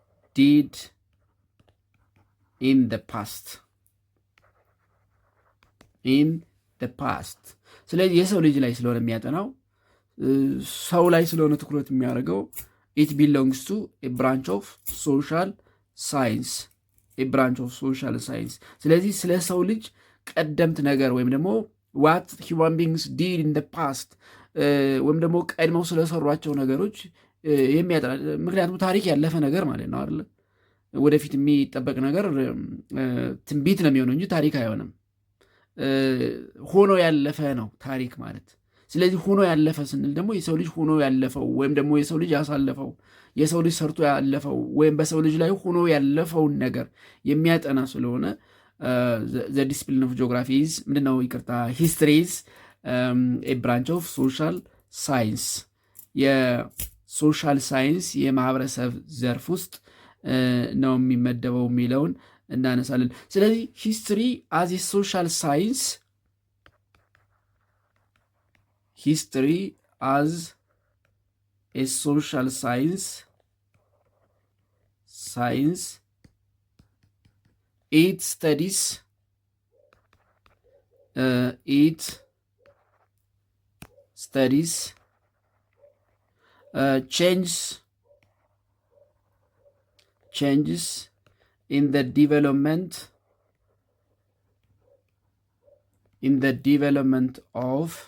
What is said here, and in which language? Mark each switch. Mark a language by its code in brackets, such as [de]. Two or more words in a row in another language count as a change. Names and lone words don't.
[en] did in the past [am] ስለዚህ የሰው ልጅ ላይ ስለሆነ የሚያጠናው ሰው ላይ ስለሆነ ትኩረት የሚያደርገው [en] it belongs to a branch of social science [am] ስለዚህ ስለ ሰው ልጅ ቀደምት ነገር ወይም ደግሞ [en] what human beings did in the past [am] ወይም ደግሞ ቀድመው ስለሰሯቸው ነገሮች የሚያጠና ምክንያቱም ታሪክ ያለፈ ነገር ማለት ነው አይደል? ወደፊት የሚጠበቅ ነገር ትንቢት ነው የሚሆነው እንጂ ታሪክ አይሆንም። ሆኖ ያለፈ ነው ታሪክ ማለት። ስለዚህ ሆኖ ያለፈ ስንል ደግሞ የሰው ልጅ ሆኖ ያለፈው ወይም ደግሞ የሰው ልጅ ያሳለፈው የሰው ልጅ ሰርቶ ያለፈው ወይም በሰው ልጅ ላይ ሆኖ ያለፈውን ነገር የሚያጠና ስለሆነ [en] the discipline of geography is [am] ምንድነው? [en] ይቅርታ history is a branch of social science social science [am] የማህበረሰብ ዘርፍ ውስጥ ነው የሚመደበው የሚለውን እናነሳለን። ስለዚህ [en] history as a social science it studies changes in the development of